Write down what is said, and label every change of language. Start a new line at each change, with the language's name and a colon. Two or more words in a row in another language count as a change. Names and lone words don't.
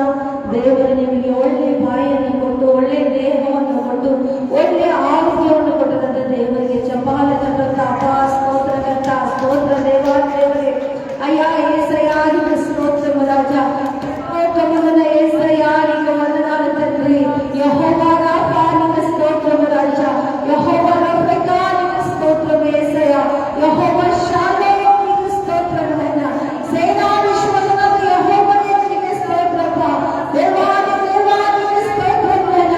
Kannada: ದೇವರು ನಿಮಗೆ ಒಳ್ಳೆ ಬಾಯಿಯನ್ನು ಕೊಟ್ಟು, ಒಳ್ಳೆ ದೇಹವನ್ನು ಕೊಟ್ಟು, ಒಳ್ಳೆ ಆರೋಗ್ಯವನ್ನು ಕೊಟ್ಟದಂತ ದೇವರಿಗೆ ಚಪಾಲೆ ತಟ್ಟಂತ ಅಪ್ಪ ಸ್ತೋತ್ರಕರ್ತ, ಸ್ತೋತ್ರ ದೇವರೇ. ಅಯ್ಯ ಏಸಯ್ಯ ಸ್ತೋತ್ರ ರಾಜ, ಕಮಲನ ಏಸಯ್ಯ ನಿಮಗೆ
Telugu: వందనాలు తండ్రి. యెహోవా రాఫా నీకు స్తోత్రము రాజా, యెహోవా రఫా నీకు స్తోత్రము ఏసయ్య, యెహోవా షాలోమ్ నీకు స్తోత్రము నాయనా. సేనాధీశ్వరుడైన యెహోవా నీకు స్తోత్రము దేవాది నీకు స్తోత్రము నాయనా.